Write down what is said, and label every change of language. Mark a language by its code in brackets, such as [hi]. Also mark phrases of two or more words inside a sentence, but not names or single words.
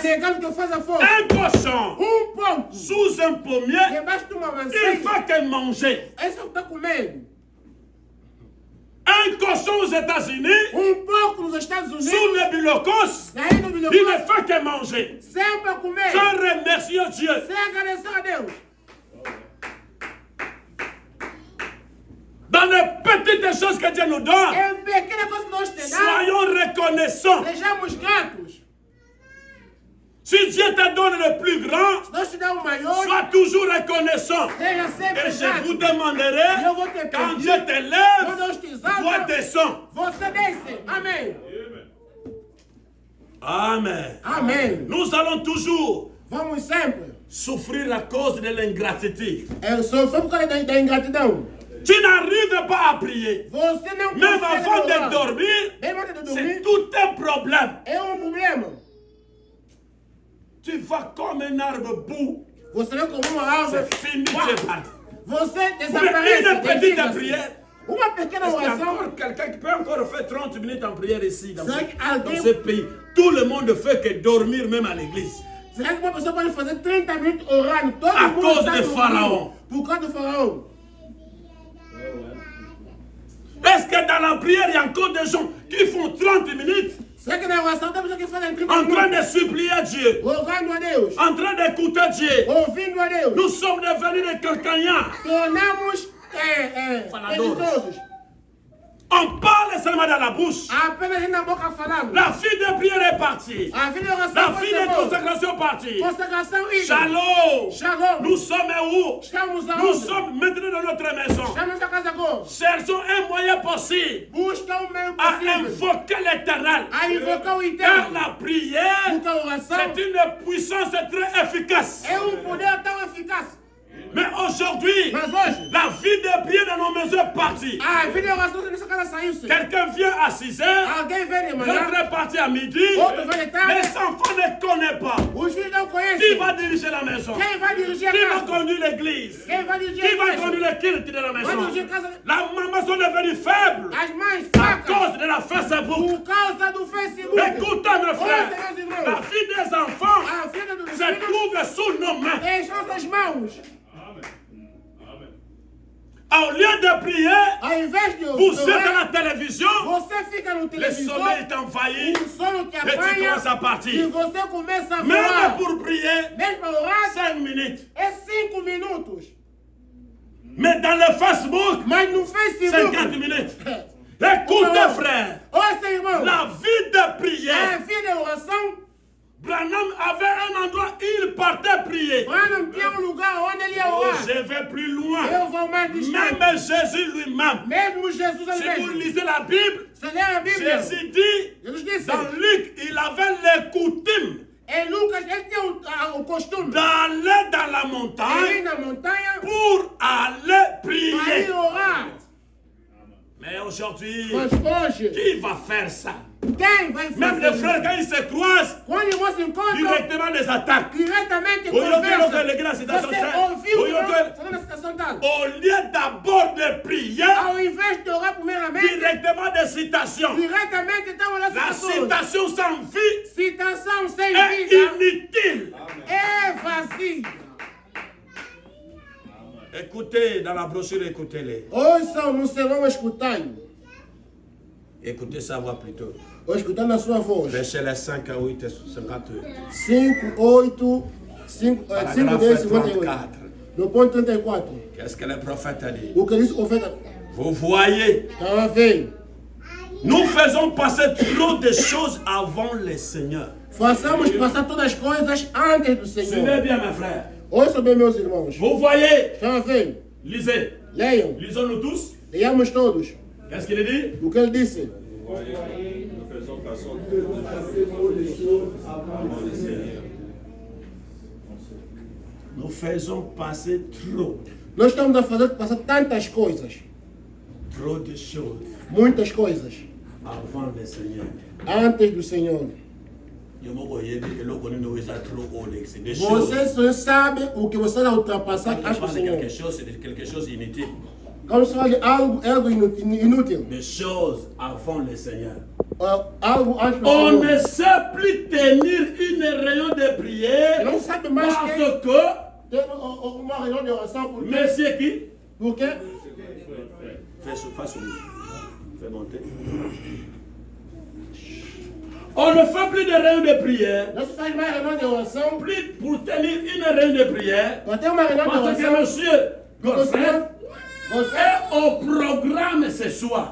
[fr] Un cochon sous un pommier, il faut que manger. Un cochon aux États-Unis, [pt] porco nos Estados Unidos, [fr] sous l'ébulocos, il ne fait que manger. [pt] Sempre comer. [fr] Sans remercier Dieu. [pt] Sem agradecer a Deus. [fr] Dans les petites choses que Dieu nous donne, [pt] Pequena coisa que nós temos. [fr] soyons reconnaissants. [pt] Sejamos gratos. [fr] Si Dieu te donne le plus grand, [pt] Se Deus te der o maior, [fr] sois toujours reconnaissant. [pt] seja sempre [fr] Et je [pt] grato. [fr] vous demanderai, [pt] Eu vou te [fr] quand [pt] pedir, [fr] Dieu te lève, [pt] quando Deus te exalta, [fr] toi descends. [pt] você desce. Amém. [fr] Amen. [pt] Amém. [fr] Nous allons toujours [pt] Vamos sempre. [fr] souffrir à cause de l'ingratitude. [pt] Sofrer por causa da ingratidão. [fr] Tu n'arrives pas à prier. [pt] Você não [fr] Même [pt] consegue [fr] avant de [pt] orar. [fr] dormir, [pt] Bem antes de [fr] c'est [pt] dormir, [fr] tout un problème. [pt] é problema. [fr] Tu vas comme un arbre bout. [pt] Você vê como uma árvore. [fr] C'est fini, tu es parti. [pt] Você [fr] Mais [pt] desaparece. [fr] une petite [pt] desliga-se. [fr] prière. [pt] Uma pequena [fr] Est-ce qu'il y a [pt] oração. [fr] encore quelqu'un qui peut encore faire 30 minutes en prière ici, dans C'est dans ce pays? Tout le monde fait que dormir même à l'église. [pt] Será que uma pessoa pode fazer 30 minutos orando? Todo [fr] À [pt] mundo [fr] cause [pt] está [fr] de [pt] dormindo. [fr] Pharaon. [pt] Por causa do faraó. [fr] Est-ce que dans la prière, il y a encore des gens qui font 30 minutes [pt] Será que na oração tem pessoas que fazem 30 [fr] en train [pt] minutos? [fr] de supplier Dieu, [pt] Orando a Deus. [fr] en train d'écouter Dieu? [pt] Ouvindo a Deus. [fr] Nous sommes devenus des cancagnards. [pt] Tornamos Faladores. preguiçosos. [fr] On parle seulement dans la bouche. [pt] Apenas na boca falamos. [fr] La fille de prière est partie. [pt] A vida de oração [fr] La [pt] foi [fr] fille de [pt] ser [fr] consécration est partie. [pt] Consagração e [fr] Shalom. [pt] Shalom. [fr] Nous sommes où? [pt] Estamos [fr] Nous [pt] aonde? [fr] sommes maintenant dans notre maison. [pt] Estamos na casa agora. [fr] Cherchons un moyen possible [pt] Busca o meio [fr] à [pt] possível. [fr] invoquer l'éternel. [pt] A invocar o [fr] Car [pt] eterno. [fr] la prière, [pt] Porque a oração [fr] c'est une puissance très efficace. [pt] é poder tão eficaz. [fr] Mais aujourd'hui, [pt] Mas hoje, [fr] la vie de prière dans nos maisons est partie. [pt] a vida de oração nessa casa saiu-se. [fr] Quelqu'un vient à 6 heures, [pt] Alguém vem de manhã, [fr] l'autre est parti à midi. [pt] outro vem de tarde. [fr] Les enfants ne connaissent pas. [pt] Os filhos não [fr] Qui [pt] conhecem. [fr] va diriger la maison? [pt] Quem vai dirigir a [fr] Qui va [pt] casa? [fr] conduire l'église? [pt] Quem vai dirigir [fr] Qui [pt] a [fr] va [pt] igreja? [fr] conduire le culte de la [pt] Vai [fr] maison? [pt] dirigir a casa. [fr] La maman sont devenues faibles [pt] As mães [fr] à [pt] fracas. [fr] cause de la Facebook. [pt] Por causa do Facebook. [fr] Écoutez mes frères, [pt] Ouça, meus irmãos. [fr] la vie des enfants [pt] A vida dos [fr] se [pt] filhos [fr] trouve sous nos mains. [pt] é em nossas mãos. [fr] Au lieu de prier, [pt] Ao invés de [fr] vous êtes [pt] orar, [fr] à la télévision, [pt] você fica no [fr] le [pt] televisor, [fr] sommeil t'envahit [pt] o sono te [fr] et tu [pt] apanha [fr] commences à [pt] e [fr] partir. [pt] você começa a [fr] Même [pt] voar. [fr] pour prier, [pt] Mesmo para orar, [fr] 5 minutes. [pt] é 5 minutos. [fr] Mais dans le Facebook, [pt] Mas no [fr] 50 [pt] Facebook, [fr] minutes. Écoutez frère, [pt] ouça, irmão, [fr] la vie de [pt] a [fr] prière, [pt] vida de oração, [fr] Branham avait un endroit où il partait prier. [pt] Branham tinha lugar onde ele ia [fr] Oh, [pt] orar. [fr] je vais plus loin. [pt] Eu vou mais distante. [fr] Même Jésus lui-même. [pt] Mesmo Jesus [fr] Si vous [pt] mesmo. [fr] lisez la Bible, [pt] Você lê a Bíblia, [fr] Jésus dit, [pt] Jesus disse, [fr] dans Luc, il avait les coutumes [pt] em Lucas, ele tinha o costume [fr] d'aller dans la [pt] de ir [fr] montagne [pt] na montanha [fr] pour aller [pt] para ir [fr] prier. [pt] orar. [fr] Mais aujourd'hui, [pt] Mas hoje, [fr] qui va faire ça? [pt] quem vai [fr] Même [pt] fazer [fr] les frères, [pt] isso? [fr] quand ils se croisent, [pt] Quando irmãos se encontram, [fr] directement des attaques. [pt] diretamente [fr] Au lieu [pt] conversa. [fr] que l'église citação [pt] Você tal. ouviu [fr] Au [pt] o [fr] lieu [pt] irmão [fr] que- [pt] falando a citação tal. [fr] Au lieu d'abord de prier, [pt] Ao invés de orar primeiramente, [fr] directement des citations. [pt] diretamente estão olhando [fr] La [pt] as citações. [fr] citation sans vie [pt] Citação sem [fr] est [pt] vida [fr] inutile. [pt] é vazia. [fr] Écoutez, dans la brochure, écoutez-les. [pt] Ouçam no sermão, escutai. [fr] Écoutez sa voix plutôt. [pt] Ou escutando a sua voz. [fr] Verset 5 à 8 et 58. [pt] 5, 8, 5, 5, 10, 58. [fr] 34. [pt] No ponto 34. [fr] Qu'est-ce que le prophète a dit? [pt] O que disse o profeta? [fr] Vous voyez, [pt] Estava a ver. [fr] nous faisons passer trop de choses avant le Seigneur. [pt] Façamos passar todas as coisas antes do [fr] Suivez [pt] Senhor. [fr] bien, mes frères. [pt] Ouçam bem, meus irmãos. [fr] Vous voyez, [pt] Estão a ver? [fr] lisez. [pt] Leiam. [fr] Lisons-nous tous. [pt] Leiamos todos. [fr] Qu'est-ce qu'il dit? [pt] O que ele disse? [fr] Nous faisons passer trop, [pt] Nós estamos a fazer passar tantas coisas. [fr] trop de choses [pt] Muitas coisas. [fr] avant le Seigneur. [pt] Antes do Senhor. [fr] Je me voyais dire que l'on connaît nous est trop haut, c'est des choses. [pt] Você só sabe o que você vai ultrapassar [fr] Quand [pt] antes [fr] je [pt] do [fr] parle de [pt] Senhor. [fr] quelque chose, c'est de quelque chose d'inutile. [pt] Quando você fala de algo inútil. [fr] Des choses avant le Seigneur. [pt] Algo antes do [fr] On [pt] Senhor. [fr] ne sait plus tenir une réunion de prière [pt] Não sabe mais [fr] parce [pt] quem [fr] que, [pt] tem uma reunião de oração. Por quê? [fr] monsieur qui? [pt] Por quê? [fr] Fais celui. Fais monter. On ne fait plus de réunions de prière. Plus pour tenir une réunion de prière. Parce que monsieur Godfrey est au programme ce soir.